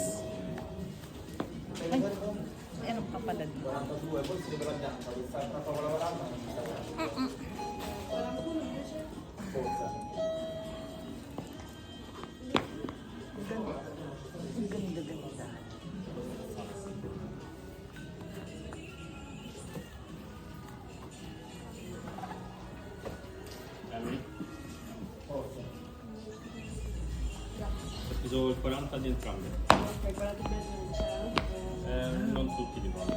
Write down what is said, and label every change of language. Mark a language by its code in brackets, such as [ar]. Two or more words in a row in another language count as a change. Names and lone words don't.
[tl] Ay, meron pa pala dito. Ang ganda-ganda. [it] Ho preso il 40 di entrambe. Ok, 40 Non tutti li fanno.